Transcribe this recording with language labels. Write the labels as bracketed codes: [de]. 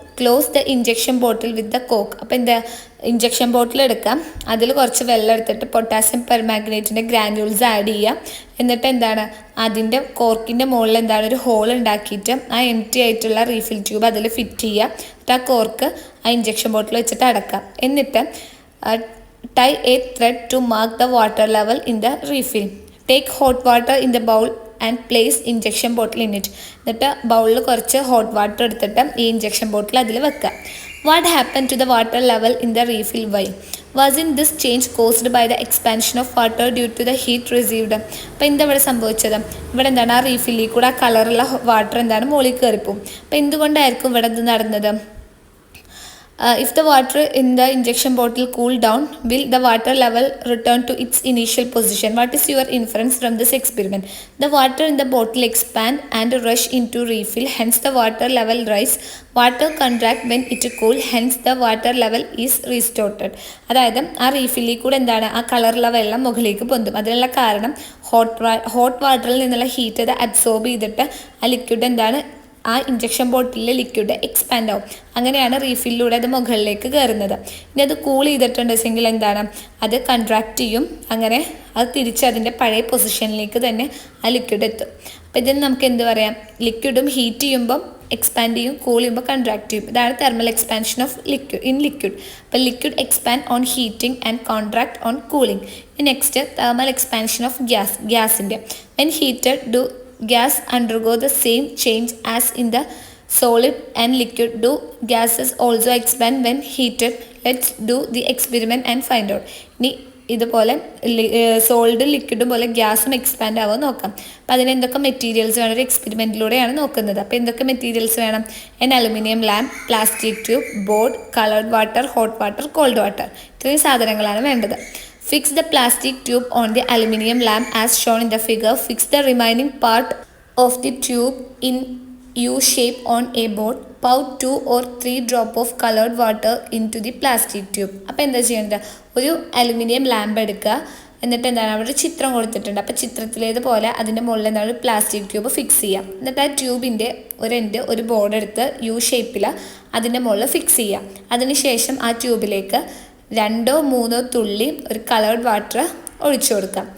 [en] Close the injection bottle with the coke. [ml] അപ്പോൾ എന്താ, injection ബോട്ടിൽ എടുക്കാം, അതിൽ കുറച്ച് വെള്ളം എടുത്തിട്ട് പൊട്ടാസ്യം പെർമാംഗനേറ്റിൻ്റെ ഗ്രാനുൾസ് ആഡ് ചെയ്യുക. എന്നിട്ട് എന്താണ്, അതിൻ്റെ കോർക്കിൻ്റെ മുകളിൽ എന്താണ് ഒരു ഹോൾ ഉണ്ടാക്കിയിട്ട് ആ എംപ്റ്റി ആയിട്ടുള്ള റീഫിൽ ട്യൂബ് അതിൽ ഫിറ്റ് ചെയ്യുക. എന്നിട്ട് ആ കോർക്ക് ആ ഇഞ്ചക്ഷൻ ബോട്ടിൽ വെച്ചിട്ട് അടക്കാം. [en] എന്നിട്ട് tie a thread to mark the water level in the refill. Take hot water in the bowl and place injection bottle in it. [ml] എന്നിട്ട് ബൗളിൽ കുറച്ച് ഹോട്ട് വാട്ടർ എടുത്തിട്ട് ഈ ഇഞ്ചക്ഷൻ ബോട്ടിൽ അതിൽ വെക്കുക. [en] What happened to the water level in the refill? Why? Wasn't this change caused by the expansion of water due to the heat received? [ml] അപ്പോൾ എന്താ ഇവിടെ സംഭവിച്ചത്? ഇവിടെ എന്താണ്, ആ റീഫില്ലിൽ കൂടെ ആ കളറുള്ള വാട്ടർ എന്താണ് മുകളിൽ കയറിപ്പോവും. അപ്പോൾ എന്തുകൊണ്ടായിരിക്കും ഇവിടെ ഇത് നടന്നത്? [en] If the water in the injection bottle cool down, will the water level return to its initial position? What is your inference from this experiment? The water in the bottle expand and rush into refill, hence the water level rise. Water contract when it cool, hence the water level is restored. [ml] അതായത് ആ റീഫില്ലിൽ കൂടെ എന്താണ്, ആ കളറുള്ള വെള്ളം മുകളിലേക്ക് പൊന്തും. അതിനുള്ള കാരണം ഹോട്ട് വാട്ടറിൽ നിന്നുള്ള ഹീറ്റ് അത് അബ്സോർബ് ചെയ്തിട്ട് ആ ലിക്വിഡ് എന്താണ്, ആ ഇഞ്ചക്ഷൻ ബോട്ടിലെ ലിക്വിഡ് എക്സ്പാൻഡ് ആവും. അങ്ങനെയാണ് റീഫില്ലിലൂടെ അത് മുകളിലേക്ക് കയറുന്നത്. ഇനി അത് കൂൾ ചെയ്തിട്ടുണ്ടെങ്കിൽ എന്താണ്, അത് കൺട്രാക്റ്റ് ചെയ്യും. അങ്ങനെ അത് തിരിച്ച് അതിൻ്റെ പഴയ പൊസിഷനിലേക്ക് തന്നെ ആ ലിക്വിഡ് എത്തും. അപ്പോൾ ഇതിന് നമുക്ക് എന്ത് പറയാം, ലിക്വിഡും ഹീറ്റ് ചെയ്യുമ്പം എക്സ്പാൻഡ് ചെയ്യും, കൂൾ ചെയ്യുമ്പോൾ കൺട്രാക്റ്റ് ചെയ്യും. [en] ഇതാണ് thermal expansion of liquid. അപ്പോൾ liquid expand on heating and contract on cooling. Next thermal expansion of ഗ്യാസിൻ്റെ. When heated do gas undergo the same change as in the solid and liquid? Do gases also expand when heated? Let's do the experiment and find out. [ml] ഇനി ഇതുപോലെ സോളിഡും ലിക്വിഡും പോലെ ഗ്യാസും expand ആവാൻ നോക്കാം. അപ്പോൾ അതിന് എന്തൊക്കെ മെറ്റീരിയൽസ് വേണം, ഒരു എക്സ്പെരിമെൻറ്റിലൂടെയാണ് നോക്കുന്നത്. അപ്പോൾ എന്തൊക്കെ മെറ്റീരിയൽസ് വേണം? [en] An aluminium lamp, plastic tube, board, coloured water, hot water, cold water. [ml] ഇത്രയും സാധനങ്ങളാണ് വേണ്ടത്. [en] Fix the plastic tube on the aluminium lamp as shown in the figure. Fix the remaining part of the tube in U shape on a board. Pour 2 or 3 drops of colored water into the plastic tube. [ml] അപ്പോൾ എന്താ ചെയ്യേണ്ടത്? ഒരു aluminium lamp എടുക്കുക. എന്നിട്ട് എന്താണ്, അവിടെ ഒരു ചിത്രം കൊടുത്തിട്ടുണ്ട്. അപ്പോൾ ചിത്രത്തിലേതുപോലെ അതിൻ്റെ മുകളിൽ എന്താണ്, ഒരു പ്ലാസ്റ്റിക് ട്യൂബ് ഫിക്സ് ചെയ്യാം. എന്നിട്ട് ആ ട്യൂബിൻ്റെ ഒരു ബോർഡ് എടുത്ത് യു ഷേപ്പിൽ അതിൻ്റെ മുകളിൽ ഫിക്സ് ചെയ്യാം. അതിനുശേഷം ആ ട്യൂബിലേക്ക് 2-3 തുള്ളി ഒരു കളേർഡ് വാട്ടർ ഒഴിച്ചു കൊടുക്കാം.